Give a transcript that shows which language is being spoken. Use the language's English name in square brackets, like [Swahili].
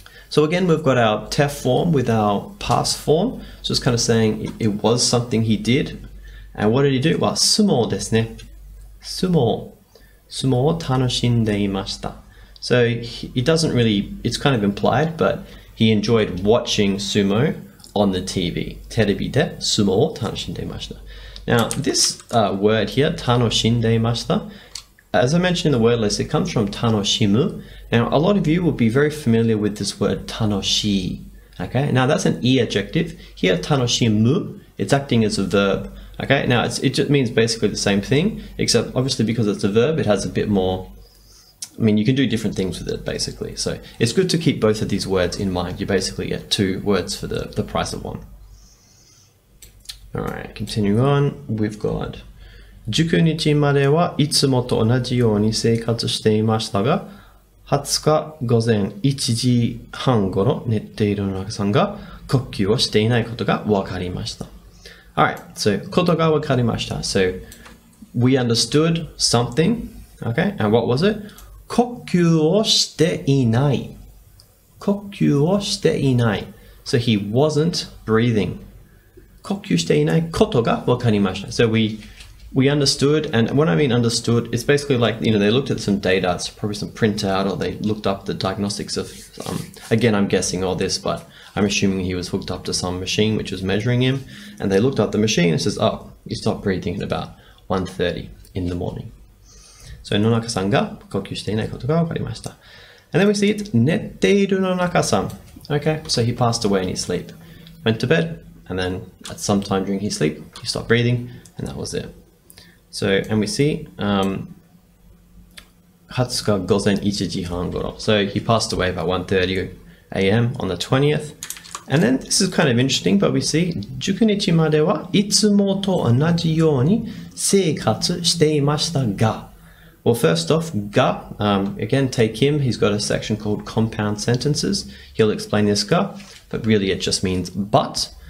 [English] So again, we've got our te form with our past form. So it's kind of saying it was something he did. And what did he do? Well, [Japanese] 相撲ですね. 相撲を楽しんでいました. [English] So he doesn't really, it's kind of implied, but he enjoyed watching sumo on the TV. [Japanese] テレビで相撲を楽しんでいました. [English] Now, this word here, [Japanese] 楽しんでいました, [English] as I mentioned in the word list, it comes from [Japanese] 楽しむ. [English] Now, a lot of you will be very familiar with this word [Japanese] 楽しい. [English] Okay, now that's an E adjective. Here, [Japanese] 楽しむ, [English] it's acting as a verb. Okay, now it just means basically the same thing, except obviously because it's a verb, it has a bit more, I mean, you can do different things with it basically. So it's good to keep both of these words in mind. You basically get two words for the price of one. All right, continuing on, we've got [Japanese] 19日まではいつもと同じように生活していましたが、20日午前1時半頃寝ている野中さんが呼吸をしていないことが分かりました. [English] Alright, so [Japanese] ことが分かりました. [English] So we understood something, okay, and what was it? [Japanese] 呼吸をしていない.呼吸をしていない. [English] So he wasn't breathing. [Japanese] 呼吸していないことが分かりました. [English] So we understood, and when I mean understood, it's basically like, you know, they looked at some data, it's probably some printout, or they looked up the diagnostics of, again, I'm guessing all this, but I'm assuming he was hooked up to some machine which was measuring him, and they looked up the machine and says, oh, he stopped breathing at about 1:30 in the morning. [Japanese] So, 野中さんが呼吸していないことが分かりました. [English] And then we see it, [Japanese] 寝ている野中さん. [English] Okay, so he passed away in his sleep. Went to bed, and then at some time during his sleep, he stopped breathing, and that was it. So, and we see [Japanese] 20日午前1時半頃. [English] So he passed away about 1:30 a.m. on the 20th. And then this is kind of interesting, but we see [Japanese] 19日まではいつもと同じように生活していましたが. [English] Well, first off, が, again, take him. He's got a section called compound sentences. He'll explain this が, but really it just means but.